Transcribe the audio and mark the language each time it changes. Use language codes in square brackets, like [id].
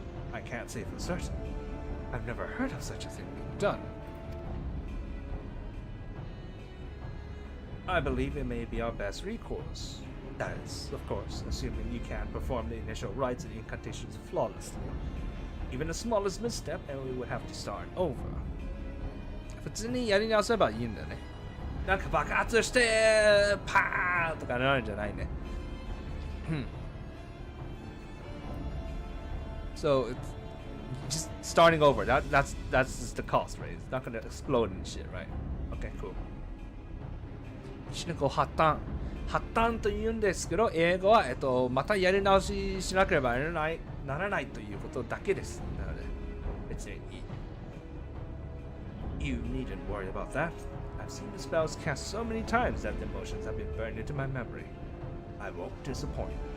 [en] I can't say for certain. I've never heard of such a thing being done. I believe it may be our best recourse. That is, of course, assuming you can perform the initial rites and incantations flawlessly. Even the smallest misstep and we would have to start over. [ja] 普通にやり直せばいいんだね。なんか爆発してパーンとかなるんじゃないね。 [en] So it's just starting over. That's just the cost, right? It's not gonna explode and shit, right? Okay, cool. [ja] 発端と言うんですけど、英語はまたやり直ししなければならないということだけです。なので、別に [en] You needn't worry about that. I've seen the spells cast so many times that the emotions have been burned into my memory. I won't disappoint.